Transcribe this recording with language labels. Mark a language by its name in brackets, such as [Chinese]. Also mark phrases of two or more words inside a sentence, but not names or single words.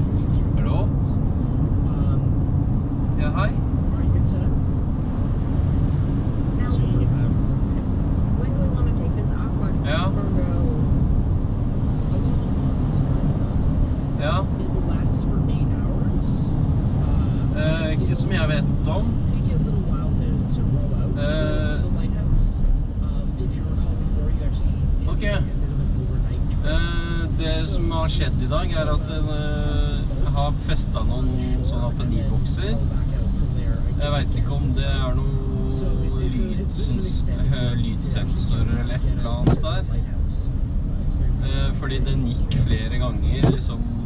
[English] Hello? Yeah, hi. Are you good, set up? Now, when do we want to take this aqua Yeah. Ja. It will last for 8 hours. [Norwegian] Ikke som jeg vet om. [English] Take you a little while to roll out to the lighthouse. If you recall before, you actually Okay. took a bit of an overnight trip. [Norwegian] Det som har skjedd i dag er at jeg har festet noen sånne apenibokser. Jeg vet ikke om det er noe lydsensorer eller et eller annet der. Fordi den gikk flere ganger, liksom.